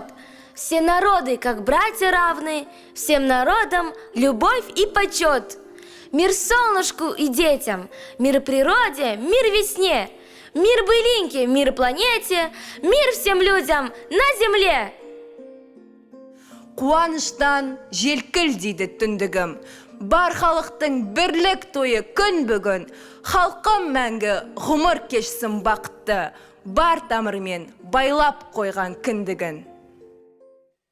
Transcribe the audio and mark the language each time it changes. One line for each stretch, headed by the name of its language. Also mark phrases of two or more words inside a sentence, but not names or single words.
Russian: Все народы, как братья, равны, всем народам любовь и почет. Мир солнышку и детям, мир природе, мир весне, мир былинке, мир планете, мир всем людям на земле.
Kazakh: Қуаныштан желкіл дейді түндігім. Бар халықтың бірлік тойы күн бүгін. Халқым мәңгі ғұмыр кешсін бақытты. Бар тамырмен байлап қойған кіндігін.